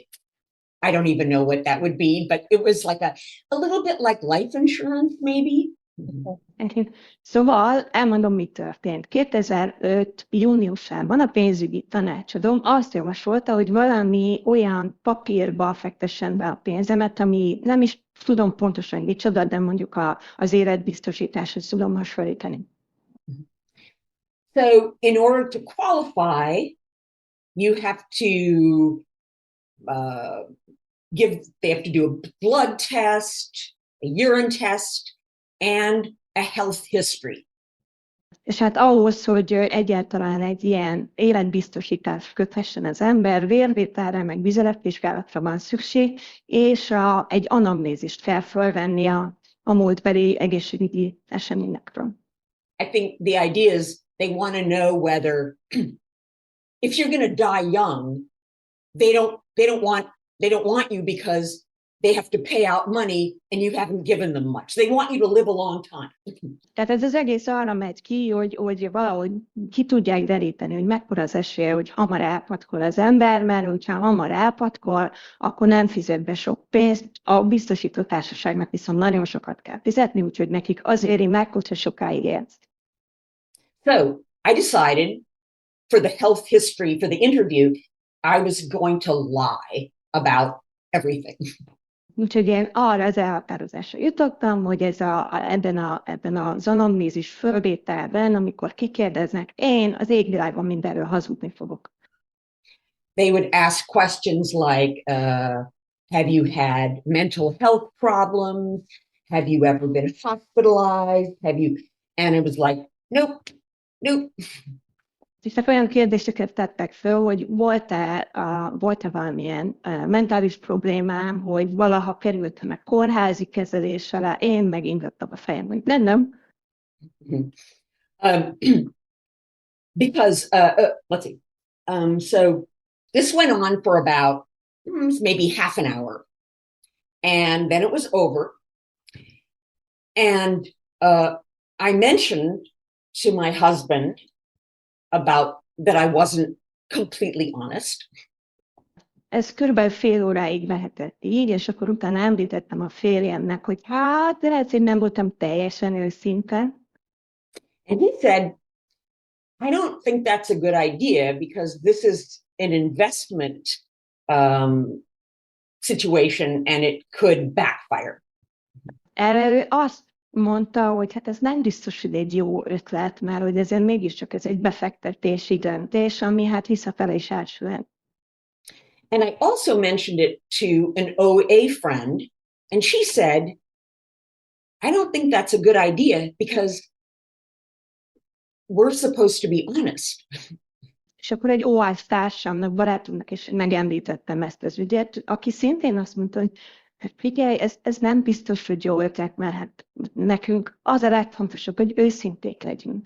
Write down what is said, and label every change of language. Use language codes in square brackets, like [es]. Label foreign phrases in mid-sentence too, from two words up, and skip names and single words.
[en] I don't even know what that would be, but it was like a little bit like life insurance, maybe. [hu] Szóval elmondom, mi történt. 2005. júniusában a pénzügyi tanácsadóm azt javasolta, hogy valami olyan papírba fektessen be a pénzemet, ami nem is tudom pontosan micsoda, de mondjuk az életbiztosításhoz tudom hasonlítani. [en] So in order to qualify, you have to they have to do a blood test, a urine test, and a health history. [hu] És hát ahhoz, hogy egyáltalán egy ilyen életbiztosítást köthessen az ember, vérvételre, meg vizeletvizsgálatra van szükség, és egy anamnézist kell fölvenni a múltbeli egészségügyi eseményekről. [en] I think the idea is they want to know whether if you're going to die young, they don't want you because they have to pay out money and you haven't given them much. They want you to live a long time. [hu] Tehát ez az egész arra megy ki, hogy valahogy ki tudják deríteni, hogy mekkora az esélye, hogy hamar elpatkol az ember, mert hogyha hamar elpatkol, akkor nem fizet be sok pénzt, a biztosító társaságnak viszont nagyon sokat kell fizetni, úgyhogy nekik az éri meg, hogyha sokáig élsz. [en] So I decided for the health history, for the interview, I was going to lie about everything. [hu] Úgyhogy én arra az elhatározásra jutottam, hogy ebben az anamnézis fölvételben, amikor kikérdeznek, én az égvilágon mindenről hazudni fogok. [en] They would ask questions like, have you had mental health problems? Have you ever been hospitalized? Have you? And it was like, nope, nope. [hu] És olyan kérdéseket tettek föl, hogy volt-e valamilyen mentális problémám, hogy valaha kerültem meg kórházi kezelés alá, én megindítottam a fejem, hogy nem. [en] Because, let's see. So this went on for about maybe half an hour. And then it was over. And I mentioned to my husband about that I wasn't completely honest. [hu] Ez körülbelül fél óráig mehetett így, és akkor utána említettem a férjemnek, hogy hát, lehet, hogy nem voltam teljesen őszinte. [en] And he said, I don't think that's a good idea because this is an investment situation and it could backfire. [hu] Erre ő azt mondta, hogy hát ez nem biztos, hogy egy jó ötlet, mert hogy ezért mégiscsak ez egy befektetési döntés, ami hát visszafele is elsülhet. [en] And I also mentioned it to an OA friend, and she said, I don't think that's a good idea because we're supposed to be honest. [hu] És akkor egy OA társamnak, barátunknak is megemlítettem ezt az ügyet, aki szintén azt mondta, hogy hát figyelj, ez nem biztos, hogy jó ötlet, mert hát nekünk az a legfontosabb, hogy őszinték legyünk.